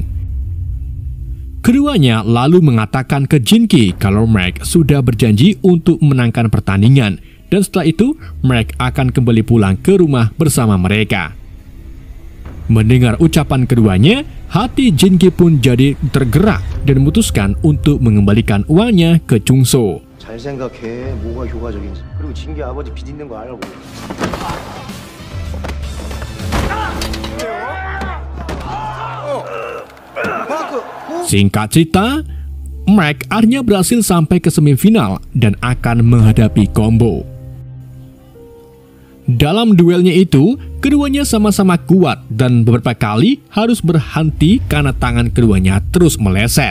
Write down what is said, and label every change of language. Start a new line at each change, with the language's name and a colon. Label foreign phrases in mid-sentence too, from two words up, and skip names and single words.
Indonesian: Keduanya lalu mengatakan ke Jinki kalau Mike sudah berjanji untuk menangkan pertandingan dan setelah itu Mike akan kembali pulang ke rumah bersama mereka. Mendengar ucapan keduanya, hati Jinki pun jadi tergerak dan memutuskan untuk mengembalikan uangnya ke Chungso.
Korean: 잘 생각해. 뭐가 효과적인지. 그리고 진기 아버지 빚 있는 거 알고.
Indonesian: Singkat cerita, Mike akhirnya berhasil sampai ke semifinal dan akan menghadapi Combo. Dalam duelnya itu, keduanya sama-sama kuat dan beberapa kali harus berhenti karena tangan keduanya terus meleset.